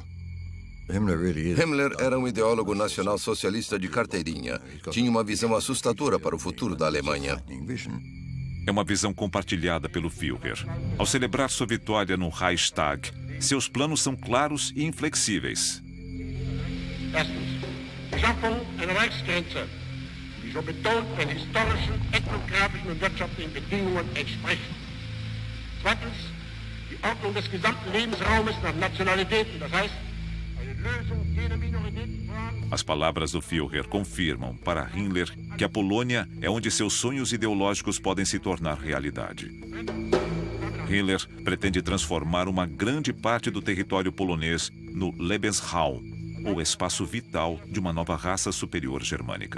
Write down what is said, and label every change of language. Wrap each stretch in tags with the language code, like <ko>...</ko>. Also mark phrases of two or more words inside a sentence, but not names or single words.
<pt>Himmler era um ideólogo nacional-socialista de carteirinha. Tinha uma visão assustadora para o futuro da Alemanha. É uma visão compartilhada pelo Führer. Ao celebrar sua vitória no Reichstag, seus planos são claros e inflexíveis.</pt> <de>Erstens, die Schaffung einer Reichsgrenze, die so betont den historischen, ethnografischen und wirtschaftlichen Bedingungen entspricht. Zweitens, die Ordnung des gesamten Lebensraumes nach Nationalitäten, das heißt, eine Lösung jeder Minoritätenfragen.</de> <pt>As palavras do Führer confirmam para Himmler que a Polônia é onde seus sonhos ideológicos podem se tornar realidade. Himmler pretende transformar uma grande parte do território polonês no Lebensraum, ou espaço vital de uma nova raça superior germânica.</pt>